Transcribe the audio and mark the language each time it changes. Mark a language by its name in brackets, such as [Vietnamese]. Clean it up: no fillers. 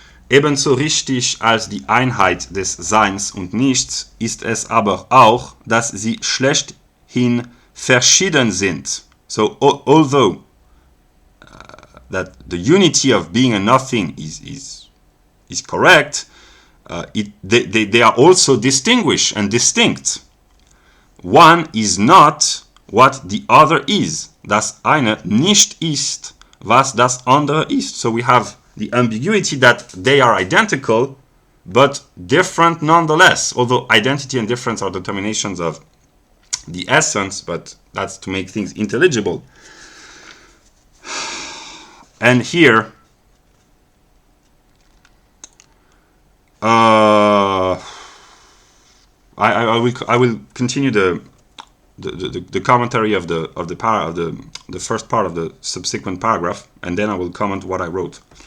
[German] Ebenso richtig als die Einheit des Seins und Nichts ist es aber auch, dass sie schlechthin verschieden sind. [English] So, although that the unity of being and nothing is correct, they are also distinguished and distinct. One is not what the other is. [German] Das eine nicht ist, was das andere ist. [English] So we have the ambiguity that they are identical, but different nonetheless. Although identity and difference are determinations of the essence, but that's to make things intelligible. And here, I will continue the commentary of the first part of the subsequent paragraph, and then I will comment what I wrote.